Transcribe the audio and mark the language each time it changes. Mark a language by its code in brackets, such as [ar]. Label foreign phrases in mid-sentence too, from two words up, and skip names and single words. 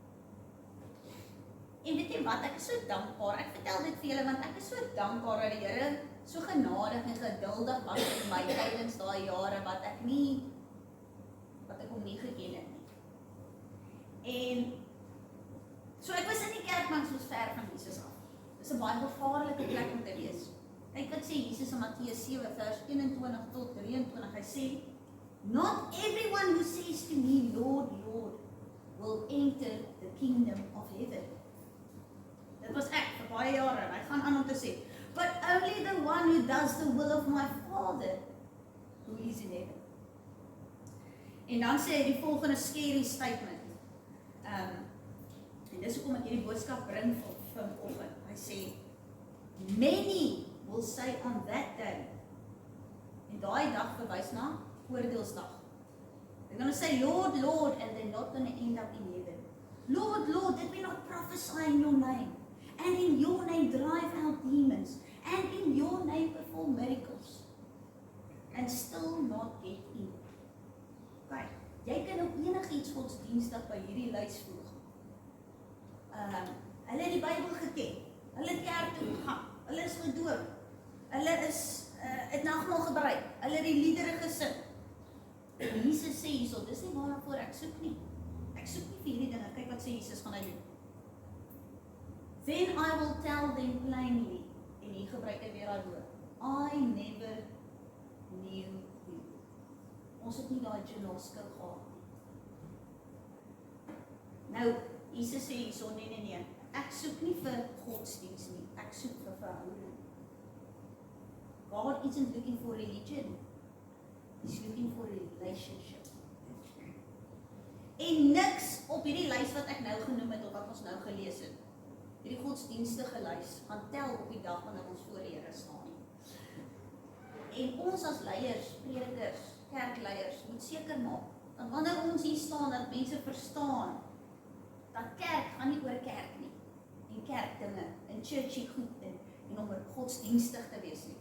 [af] En weet jy wat, ek is so dankbaar, ek vertel dit vir julle, want ek is so dankbaar dat die Here so genadig en geduldig was met my tydens daai jare wat ek hom nie geken het nie. En so ek was in die kerk, maar ek was ver van Jesus af. Dis 'n baie gevaarlike plek om te wees. Kyk wat sê Jesus in Matteus 7 vers 21 tot 23, hy sê, [en] "Not everyone who says to me, Lord, Lord, will enter the kingdom of heaven." [af] Dit was ek vir baie jare, en hy gaan aan om te sê, [en] "But only the one who does the will of my Father who is in heaven." [af] En dan sê hy die volgende [en] scary statement. [af] En dis hoekom ek hierdie boodskap bring vanoggend. Hy sê, [en] "Many will say on that day," [af] en daai dag verwys na oordeelsdag. [en] They're going to say, "Lord, Lord," and they're not going to end up in heaven. "Lord, Lord, did we not prophesy in your name? And in your name drive out demons, and in your name perform miracles, and still not get in." [af] Kyk, jy kan ook enigiets godsdienstig by hierdie lys voeg. Hulle het die Bybel geken, hulle het kerk toe gegaan, hulle is gedoop, hulle is het nagmaal gebruik, hulle het die liedere gesing. En Jesus sê hierso, dis nie waarvoor ek soek nie. Ek soek nie vir hierdie dinge. Kyk wat sê Jesus gaan hy doen. [en] "Then I will tell them plainly," [af] en hier gebruik hy weer daai woord, [en] "I never knew you." [af] Ons het nie daai genoskap gehad nie. Nou, Jesus sê hierso, nee, ek soek nie vir godsdienst nie, ek soek vir verhouding. [en] God isn't looking for religion, He's looking for a relationship. [af] En niks op hierdie lys wat ek nou genoem het, of wat ons nou gelees het, hierdie godsdienstige lys, gaan tel op die dag wanneer ons voor die Here staan nie. En ons as leiers, predikers, kerkleiers, moet seker maak, dat wanneer ons hier staan, dat mense verstaan, dat kerk gaan nie oor kerk nie, en kerkdinge, en churchy goed, en om godsdienstig te wees nie.